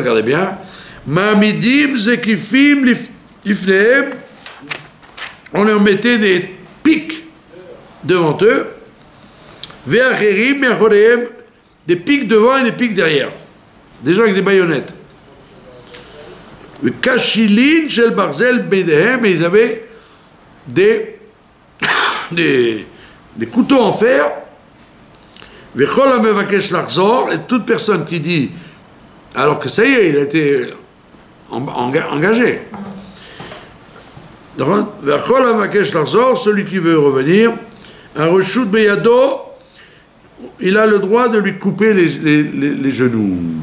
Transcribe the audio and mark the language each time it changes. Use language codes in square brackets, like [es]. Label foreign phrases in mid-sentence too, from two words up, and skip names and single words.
[fr] Regardez bien. [he] מעמידים זקיפים לפניהם. [fr] On leur mettait des pics devant eux. [he] ואחרים מאחוריהם. [fr] Des pics devant et des pics derrière. Des gens avec des baïonnettes. [he] כשילין של ברזל בידיהם. [fr] Et ils avaient des couteaux en fer. [he] וכל המבקש לחזור. [fr] Et toute personne qui dit, alors que ça y est, il a été engagé. [he] וכל המבקש לחזור, [fr] celui qui veut revenir, un [he] רשות בידו, [fr] il a le droit de lui couper les genoux.